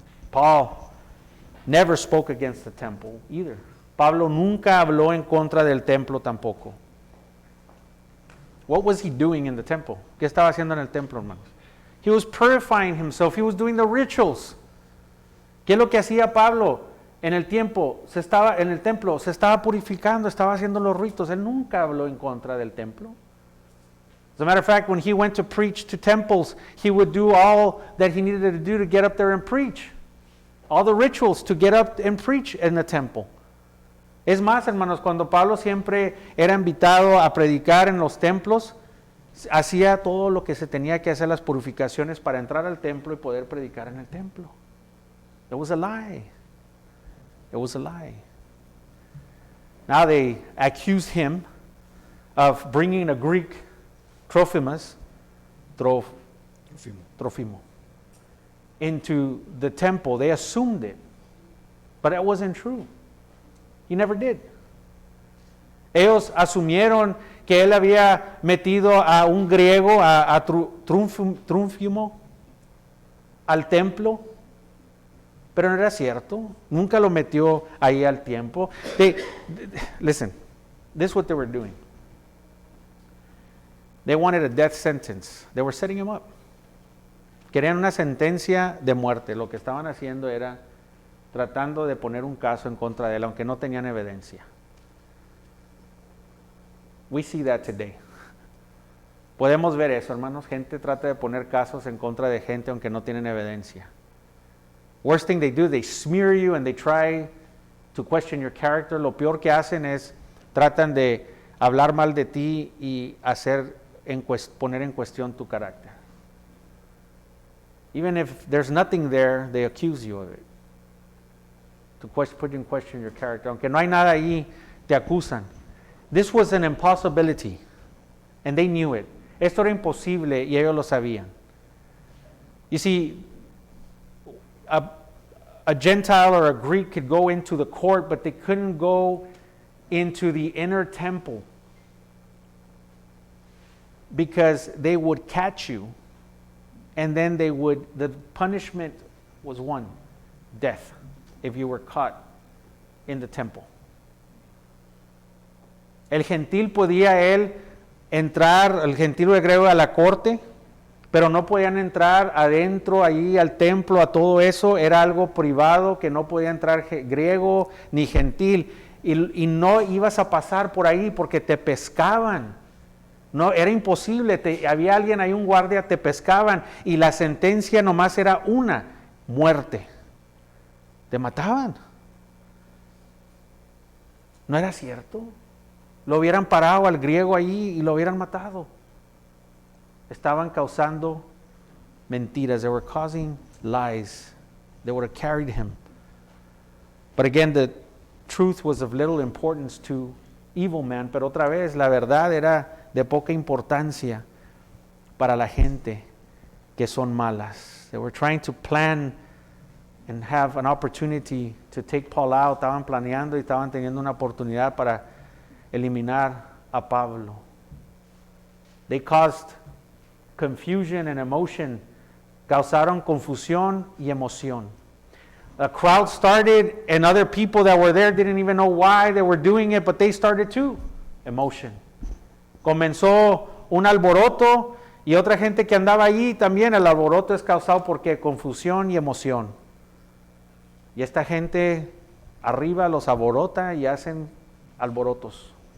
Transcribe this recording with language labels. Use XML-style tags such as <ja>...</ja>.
<en>Paul never spoke against the temple either.</en> <es>Pablo nunca habló en contra del templo tampoco.</es> <en>What was he doing in the temple?</en> <es>¿Qué estaba haciendo en el templo, hermanos?</es> <en>He was purifying himself. He was doing the rituals.</en> <es>¿Qué es lo que hacía Pablo en el templo? Se estaba purificando, estaba haciendo los ritos. Él nunca habló en contra del templo.</es> <en>As a matter of fact, when he went to preach to temples, he would do all that he needed to do to get up there and preach. All the rituals to get up and preach in the temple.</en> <es>Es más, hermanos, cuando Pablo siempre era invitado a predicar en los templos, hacía todo lo que se tenía que hacer, las purificaciones para entrar al templo y poder predicar en el templo.</es> <en>It was a lie. It was a lie. Now they accuse him of bringing a Greek Trophimus, Trófimo, into the temple. They assumed it, but it wasn't true. He never did.</en> <es>Ellos asumieron que él había metido a un griego, a Trófimo, al templo. Pero no era cierto. Nunca lo metió ahí al tiempo.</es> <en>Listen, this is what they were doing. They wanted a death sentence. They were setting him up.</en> <es>Querían una sentencia de muerte. Lo que estaban haciendo era tratando de poner un caso en contra de él, aunque no tenían evidencia.</es> <en>We see that today.</en> <es>Podemos ver eso, hermanos. Gente trata de poner casos en contra de gente aunque no tienen evidencia.</es> <en>Worst thing they do, they smear you and they try to question your character.</en> <es>Lo peor que hacen es tratan de hablar mal de ti y poner en cuestión tu carácter.</es> <en>Even if there's nothing there, they accuse you of it. To put in question your character.</en> <es>Aunque no hay nada ahí, te acusan.</es> <en>This was an impossibility, and they knew it.</en> <es>Esto era imposible y ellos lo sabían.</es> <en>You see, a Gentile or a Greek could go into the court, but they couldn't go into the inner temple because they would catch you, and then the punishment was one, death, if you were caught in the temple.</en> <es>El gentil podía él entrar, el gentil o el griego, a la corte, pero no podían entrar adentro, ahí al templo, a todo eso. Era algo privado, que no podía entrar griego ni gentil, y no ibas a pasar por ahí porque te pescaban. No, era imposible, había alguien ahí, un guardia, te pescaban, y la sentencia nomás era una, muerte. Te mataban. ¿No era cierto? Lo hubieran parado al griego ahí y lo hubieran matado. Estaban causando mentiras.</es> <en>They were causing lies. They would have carried him. But again, the truth was of little importance to evil men.</en> <es>Pero otra vez, la verdad era de poca importancia para la gente que son malas.</es> <en>They were trying to plan and have an opportunity to take Paul out.</en> <es>Estaban planeando y estaban teniendo una oportunidad para eliminar a Pablo.</es> <en>They caused confusion and emotion.</en> <es>Causaron confusión y emoción.</es> <en>A crowd started, and other people that were there didn't even know why they were doing it, but they started too. Emotion.</en> <es>Comenzó un alboroto, y otra gente que andaba allí también. El alboroto es causado porque confusión y emoción. Y esta gente arriba los alborota y hacen alborotos.</es>